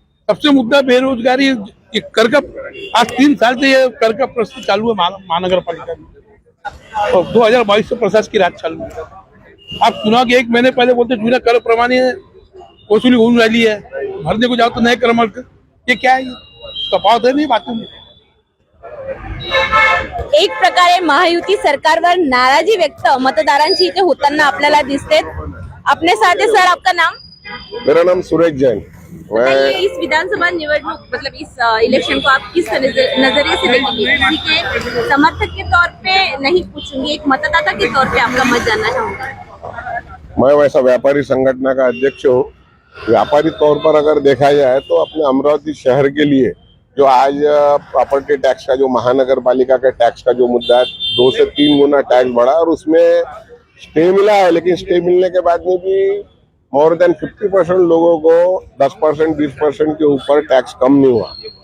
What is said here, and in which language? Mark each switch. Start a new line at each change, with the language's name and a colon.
Hindi: सबसे मुद्दा बेरोजगारी, ये कर का आज 3 साल से ये कर का प्रश्न चालू है महानगर पालिका में, और 2022 से प्रशासन की राज चालू है। आप चुनाव के 1 महीने पहले बोलते
Marathi: जुने कर प्रमाणे
Hindi: वसूली होने वाली है, भरने को जाओ तो नए क्रमांक। ये क्या है? तफावत है नहीं बातों में।
Marathi: एक प्रकारे महायुती सरकारवर नाराजी व्यक्त मतदारांची इथे होताना आपल्याला दिसते।
Hindi: अपने साथ है सर, आपका नाम? मेरा नाम सुरेश जैन। बताइए, इस विधानसभा निवडणूक मतलब इस इलेक्शन को आप किस नजरिए से देखेंगे? किसी के समर्थक के तौर पे नहीं पूछूंगी, एक मतदाता के तौर पे आपका मत जानना चाहूंगा। मैं वैसा व्यापारी संगठन का अध्यक्ष हूँ। व्यापारी तौर पर अगर देखा जाए तो अपने अमरावती शहर के लिए जो आज प्रॉपर्टी टैक्स का, जो महानगर पालिका के टैक्स का जो मुद्दा है, 2 से 3 गुना टैक्स बढ़ा, और उसमें स्टे मिला है, लेकिन स्टे मिलने के बाद में भी मोर देन 50% लोगों को 10%, 20% के ऊपर टैक्स कम नहीं हुआ।